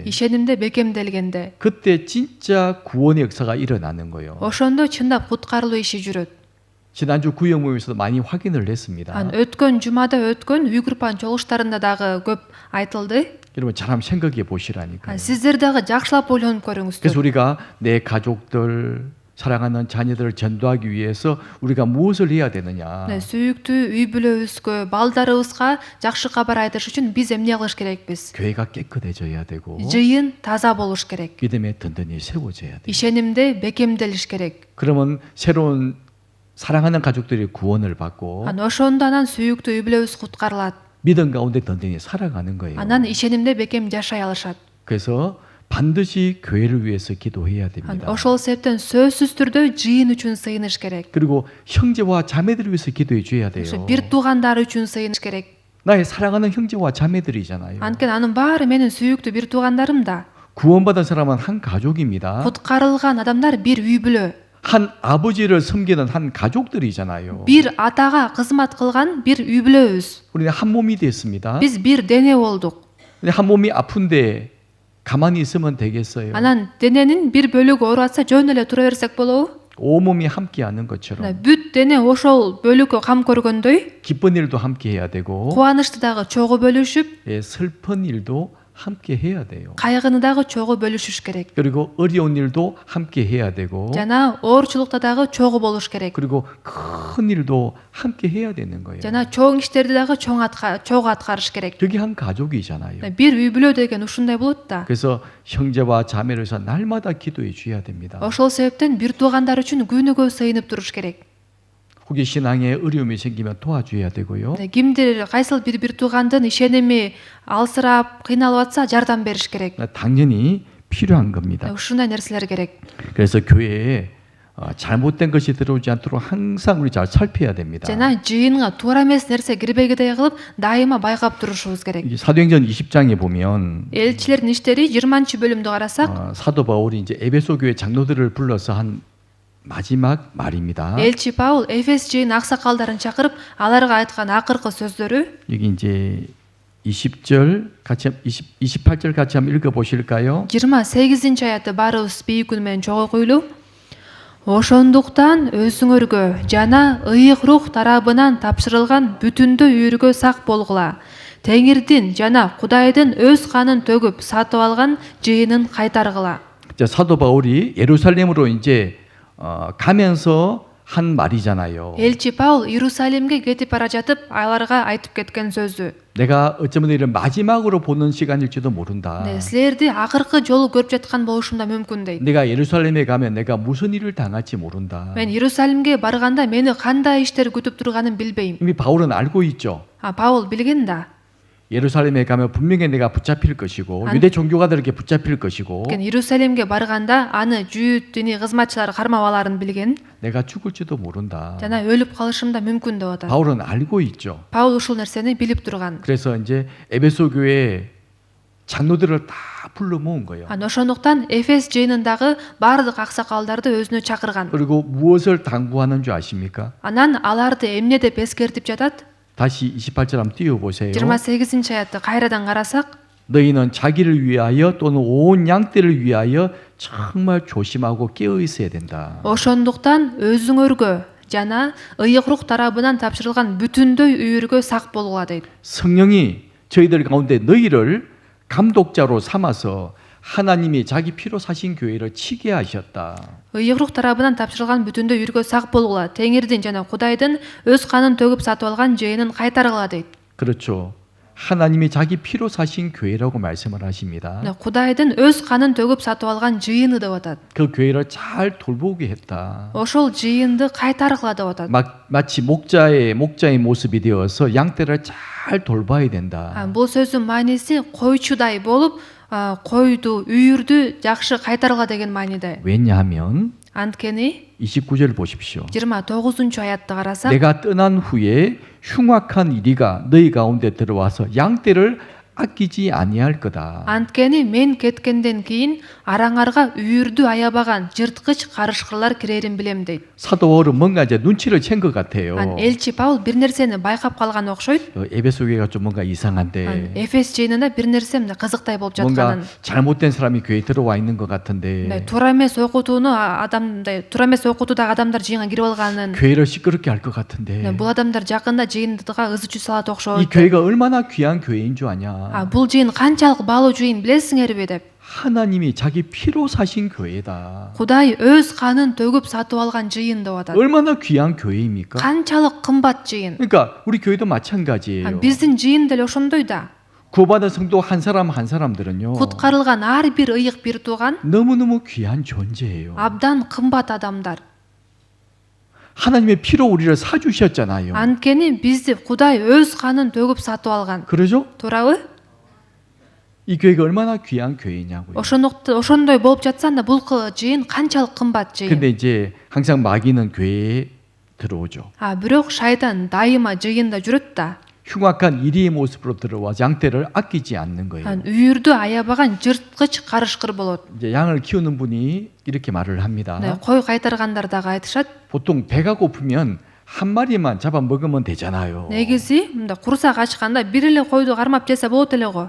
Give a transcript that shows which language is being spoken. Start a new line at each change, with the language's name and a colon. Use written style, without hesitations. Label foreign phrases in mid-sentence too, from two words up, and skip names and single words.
Kyrgyz: ишенимде бекемделгенде,
Korean: 그때 진짜 구원의 역사가 일어나는 거예요.
Kyrgyz: ошондо чындап куткарылуу иши жүрөт.
Korean: 지난주 구역 모임에서도 많이 확인을 했습니다.
Kyrgyz: өткөн жумада өткөн үй группанын чогулуштарында дагы көп айтылды.
Korean: 여러분 잘 한번 생각해 보시라니까요.
Kyrgyz: Сиздер дагы жакшылап ойлонуп көрүңүздөр.
Korean: 그래서 우리가 내 가족들 사랑하는 자녀들을 전도하기 위해서 우리가 무엇을 해야 되느냐?
Kyrgyz: сүйүктүү үй бүлөбүзгө, балдарыбызга жакшы кабар айтыш үчүн биз эмне кылыш керекпиз?
Korean: 교회가 깨끗해져야 되고
Kyrgyz: жыйын таза болуш керек.
Korean: 믿음에 든든히 세워져야 돼.
Kyrgyz: ишенимде бекемделиш керек.
Korean: 그러면 새로운 사랑하는 가족들이 구원을 받고
Kyrgyz: ошондо анан сүйүктүү үй бүлөбүз куткарылат.
Korean: 믿음 가운데 든든히 살아가는 거예요.
Kyrgyz: анан ишенимде бекем жашай алышат.
Korean: 그래서 반드시 교회를 위해서 기도해야 됩니다.
Kyrgyz: ошол себептен сөзсүз түрдө жыйын үчүн сыйыныш керек.
Korean: 그리고 형제와 자매들을 위해서 기도해 줘야 돼요.
Kyrgyz: бир туугандар үчүн сыйыныш керек.
Korean: 나의 사랑하는 형제와 자매들이잖아요.
Kyrgyz: анткени анын баары менин сүйүктүү бир туугандарым да.
Korean: 구원받은 사람은 한 가족입니다.
Kyrgyz: куткарылган адамдар бир үй бүлө.
Korean: 한 아버지를 섬기는 한 가족들이잖아요.
Kyrgyz: бир атага кызмат кылган бир үй бүлөбүз.
Korean: 우리는 한 몸이 됐습니다.
Kyrgyz: биз бир дене болдук.
Korean: 근데 한 몸이 아픈데 가만히 있으면 되겠어요?
Kyrgyz: анан дененин бир бөлүгү ооруп атса жөн эле тура берсек болобу?
Korean: 온몸이 함께하는 것처럼
Kyrgyz: бүт дене ошол бөлүккө кам көргөндөй,
Korean: 기쁜 일도 함께 해야 되고
Kyrgyz: кубанычты дагы чогуу бөлүшүп,
Korean: 슬픈 일도 함께 해야 돼요.
Kyrgyz: кайгыны дагы чогуу бөлүшүш керек.
Korean: 그리고 어려운 일도 함께 해야 되고
Kyrgyz: жана оорчулукта дагы чогуу болуш керек.
Korean: 그리고 큰 일도 함께 해야 되는 거예요.
Kyrgyz: жана чоң иштерди дагы чогуу аткарыш керек.
Korean: 그게 한 가족이잖아요.
Kyrgyz: бир үй бүлө деген ушундай болот да.
Korean: 그래서 형제와 자매를 위해서 날마다 기도해 줘야 됩니다.
Kyrgyz: ошол себептен бир туугандар үчүн күнүгө сыйынып туруш керек.
Korean: 혹시 신앙에 어려움이 생기면 도와줘야 되고요.
Kyrgyz: кимдир кайсыл бир туугандын ишеними алсырап, кыйналып атса жардам бериш керек.
Korean: 당연히 필요한 겁니다.
Kyrgyz: ушундай нерселер керек.
Korean: 그래서 교회에 잘못된 것이 들어오지 않도록 항상 우리 잘 살펴야 됩니다.
Kyrgyz: жана жыйынга туура эмес нерсе кирбегидей кылып дайыма байкап турушубуз керек.
Korean: 이 사도행전 20장에 보면
Kyrgyz: Элчилердин иштери 20-бөлүмдү карасак,
Korean: 사도 바울이 이제 에베소 교회 장로들을 불러서 한 마지막 말입니다.
Kyrgyz: элчи Паул Эфес жыйын аксакалдарын чакырып, аларга айткан акыркы сөздөрү
Korean: 여기 이제 20절 같이 28절 같이 한번 읽어 보실까요?
Kyrgyz: 28-аятты баарыбыз бийик үн менен чогуу окуйлу. Ошондуктан өзүңөргө жана ыйык рух тарабынан тапшырылган бүтүндөй үйүргө сак болгула. Теңирдин жана Кудайдын өз канын төгүп сатып алган жыйынын кайтаргыла.
Korean: 자, 사도 바울이 예루살렘으로 이제 가면서 한 말이잖아요.
Kyrgyz: Элчи Паул Иерусалимге кетип бара жатып, аларга айтып кеткен сөзү.
Korean: 내가 어쩌면 이를 마지막으로 보는 시간일지도 모른다. 네,
Kyrgyz: силерди акыркы жолу көрүп жаткан болушум да мүмкүн дейт.
Korean: 내가 예루살렘에 가면 내가 무슨 일을 당할지 모른다.
Kyrgyz: Мен Иерусалимге барганда мени кандай иштер күтүп турганын билбейм.
Korean: 이미 바울은 알고 있죠.
Kyrgyz: Паул билген да.
Korean: 예루살렘에 가면 분명히 내가 붙잡힐 것이고 안- 유대 종교가들에게 붙잡힐 것이고
Kyrgyz: Иерусалимге барганда аны жүйүт диний кызматчылар кармап аларын билген
Korean: 내가 죽을지도 모른다.
Kyrgyz: жана өлүп калышым да мүмкүн деп атат.
Korean: 바울은 알고 있죠.
Kyrgyz: Паул ушул нерсени билип турган.
Korean: 그래서 이제 에베소 교회 장로들을 다 불러 모은 거예요.
Kyrgyz: Ошондуктан Эфес жыйынындагы баардык аксакалдарды өзүнө чакырган.
Korean: 그리고 무엇을 당부하는 줄 아십니까?
Kyrgyz: Анан аларды эмне деп эскертип жатат?
Korean: 다시 28절 한번 띄워보세요.
Kyrgyz: 28-аятты кайрадан карасак,
Korean: 너희는 자기를 위하여 또는 온 양떼를 위하여 정말 조심하고 깨어 있어야 된다.
Kyrgyz: ошондуктан өзүңөргө жана ыйык рух тарабынан тапшырылган бүтүндөй үйүргө сак болгула дейт.
Korean: 성령이 저희들 가운데 너희를 감독자로 삼아서 하나님이 자기 피로 사신 교회를 치게 하셨다.
Kyrgyz: ыйык рух тарабынан тапшырылган бүтүндөй үйүргө сак болгула. Теңирдин жана Кудайдын өз канын төгүп сатып алган жыйынын кайтаргыла дейт.
Korean: 그렇죠. 하나님이 자기 피로 사신 교회라고 말씀을 하십니다.
Kyrgyz: Кудайдын өз канын төгүп сатып алган жыйыны деп атат.
Korean: 그 교회를 잘 돌보게 했다.
Kyrgyz: Ошол жыйынды кайтаргыла деп атат.
Korean: 마치 목자의 모습이 되어서 양떼를 잘 돌봐야 된다.
Kyrgyz: Бул сөздүн мааниси койчудай болуп, койду, үйүрдү жакшы кайтаргыла деген мааниде.
Korean: 왜냐하면
Kyrgyz: Анткени
Korean: 29절 보십시오.
Kyrgyz: 29-аятты карасак,
Korean: 내가 떠난 후에 흉악한 이리가 너희 가운데 들어와서 양떼를 아끼지 아니할 거다.
Kyrgyz: анткени мен кеткенден кийин араңарга үйүрдү аябаган жырткыч карышкырлар кирерин билем дейт.
Korean: 사도 바울은 뭔가 이제 눈치를 챈 것 같아요.
Kyrgyz: Элчи Паул бир нерсени байкап калган окшойт.
Korean: 에베소 교회가 좀 뭔가 이상한데
Kyrgyz: Эфес жыйынында бир нерсе кызыктай болуп
Korean: 뭔가
Kyrgyz: жатканын.
Korean: 잘못된 사람이 교회에 들어와 있는 것 같은데
Kyrgyz: Туура эмес окутуудагы адамдар жыйынга кирип алганын.
Korean: 교회를 시끄럽게 할 것 같은데
Kyrgyz: Бул адамдар жакында жыйындыга ызы чүй салат
Korean: 이
Kyrgyz: окшойт.
Korean: 교회가 얼마나 귀한 교회인 줄 아냐.
Kyrgyz: Бул жыйын канчалык баалуу жыйын билесиңерби деп.
Korean: 하나님이 자기 피로 사신 교회다.
Kyrgyz: Кудай өз канын төгүп сатып алган жыйын деп атат.
Korean: 얼마나 귀한 교회입니까?
Kyrgyz: канчалык кымбат жыйын.
Korean: 그러니까 우리 교회도 마찬가지예요.
Kyrgyz: Биздин жыйын деле ошондой да.
Korean: 구원받은 성도 한 사람들은요.
Kyrgyz: Куткарылган ар бир ыйык бир тууган
Korean: 너무너무 귀한 존재예요.
Kyrgyz: абдан кымбат адамдар.
Korean: 하나님의 피로 우리를 사주셨잖아요.
Kyrgyz: Анткени бизди Кудай өз канын төгүп сатып алган.
Korean: 그러죠?
Kyrgyz: Туурабы?
Korean: 이 교회가 얼마나 귀한 교회냐고요.
Kyrgyz: ошондой болуп жатса анда бул жыйын канчалык кымбат жыйын.
Korean: 근데 이제 항상 마귀는 교회에 들어오죠.
Kyrgyz: Бирок шайтан дайыма жыйында жүрөт да.
Korean: 흉악한 이리의 모습으로 들어와 양떼를 아끼지 않는 거예요.
Kyrgyz: үйүрдү аябаган жырткыч карышкыр болот.
Korean: 이제 양을 키우는 분이 이렇게 말을 합니다.
Kyrgyz: Кой кайтаргандар дагы айтышат.
Korean: 보통 배가 고프면 한 마리만 잡아 먹으면 되잖아요.
Kyrgyz: Негизи мында курсак ачканда бир эле койду кармап жесе болот эле го.